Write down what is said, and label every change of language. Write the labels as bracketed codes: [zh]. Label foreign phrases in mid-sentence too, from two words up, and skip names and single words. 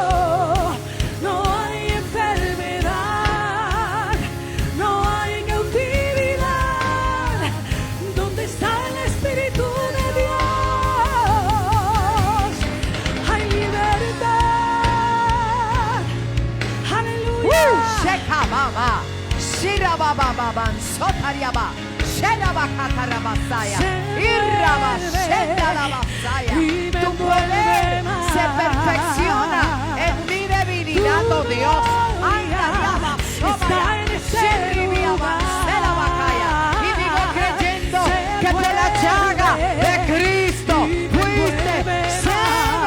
[es] No hay enfermedad, no hay cautividad. ¿Dónde está el Espíritu de Dios? Hay libertad. Aleluya. Sheka baba, shira baba baba, sotariaba, shera bakatarabasaya, irraba, shenda la basaya. Tu poder se perfecciona en mi debilidad, oh Dios. Anda, Está en este lugar. y digo creyendo que por la llaga de Cristo fuiste sano.